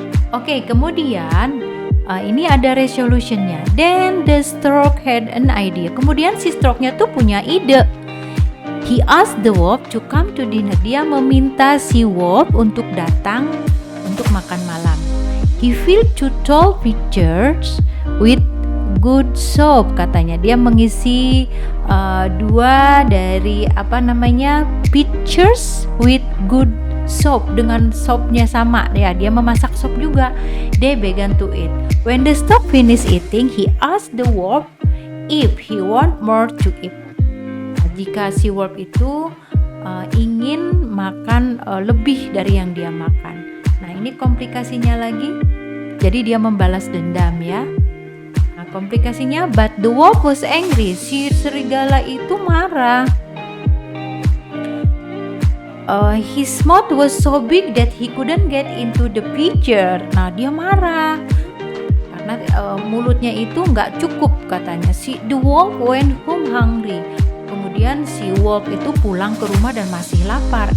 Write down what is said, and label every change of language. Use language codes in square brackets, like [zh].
[id] Oke, kemudian ini ada resolutionnya. [en] Then the stork had an idea. [id] Kemudian si storknya tuh punya ide. [en] He asked the wolf to come to dinner. [id] Dia meminta si wolf untuk datang untuk makan malam. [en] He filled 2 tall pitchers with good soap, [id] katanya. Dia mengisi 2 dari pitchers [en] with good soap, [id] dengan sopnya sama ya. Dia memasak sop juga. [en] They began to eat. When the stock finished eating, he asked the wolf if he want more to eat. [id] Jika si wolf itu ingin makan lebih dari yang dia makan. Nah, ini komplikasinya lagi. Jadi dia membalas dendam ya. Nah, komplikasinya, [en] but the wolf was angry. [id] Si serigala itu marah. [en] His mouth was so big that he couldn't get into the pitcher. [id] Nah, dia marah karena mulutnya itu nggak cukup, katanya. [en] The wolf went home hungry. [id] Kemudian si wolf itu pulang ke rumah dan masih lapar.